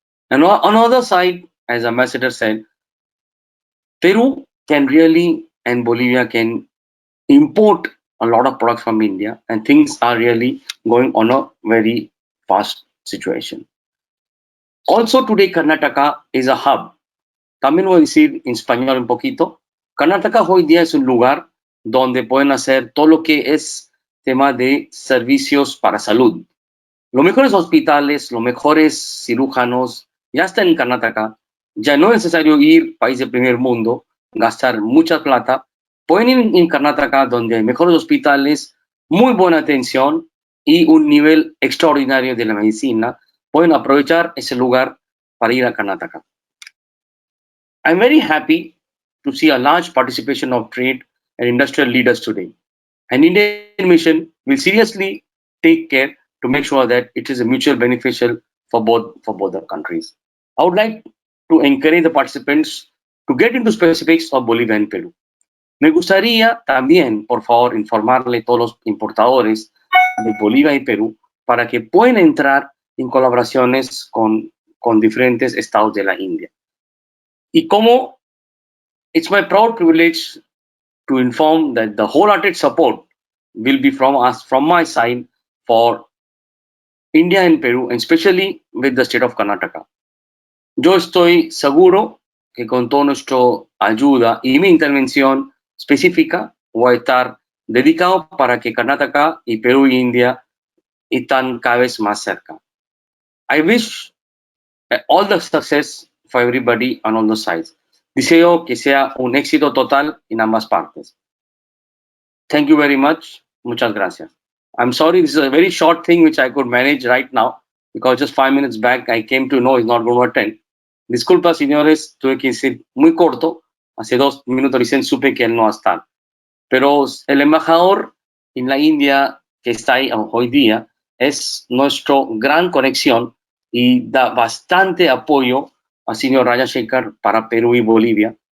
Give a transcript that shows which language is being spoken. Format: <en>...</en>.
<en>And on the other side, as Ambassador said, Peru can really and Bolivia can import a lot of products from India, and things are really going on a very fast situation. Also today, Karnataka is a hub.</en> <es>También voy a decir en español un poquito. Karnataka hoy día es un lugar donde pueden hacer todo lo que es tema de servicios para salud. Los mejores hospitales, los mejores cirujanos ya están en Karnataka. Ya no es necesario ir a país de primer mundo, gastar mucha plata. Pueden ir en Karnataka donde hay mejores hospitales, muy buena atención y un nivel extraordinario de la medicina. Pueden aprovechar ese lugar para ir a Karnataka.</es> <en>I'm very happy to see a large participation of trade and industrial leaders today. An Indian mission will seriously take care to make sure that it is a mutual beneficial for both the countries. I would like to encourage the participants to get into specifics of Bolivia and Peru.</en> <es>Me gustaría también, por favor, informarle a todos los importadores de Bolivia y Perú para que puedan entrar en colaboraciones con diferentes estados de la India.</es> <en>Y como it's my proud privilege to inform that the wholehearted support will be from my side for India and Peru, and especially with the state of Karnataka.</en> <es>Yo estoy seguro que con toda nuestra ayuda y mi intervención específica voy a estar dedicado para que Karnataka y Perú y India estén cada vez más cerca.</es> <en>I wish all the success for everybody on all the sides.</en> <es>Deseo que sea un éxito total en ambas partes.</es> <en>Thank you very much. Muchas gracias. I'm sorry, this is a very short thing which I could manage right now because just 5 minutes back I came to know he's not going to attend.</en> <es>Disculpa, señores, tuve que decir muy corto. Hace 2 minutos recién supe que él no va a estar. Pero el embajador en la India que está ahí hoy día es nuestra gran conexión y da bastante apoyo al señor Rajashekar para Perú y Bolivia.</es>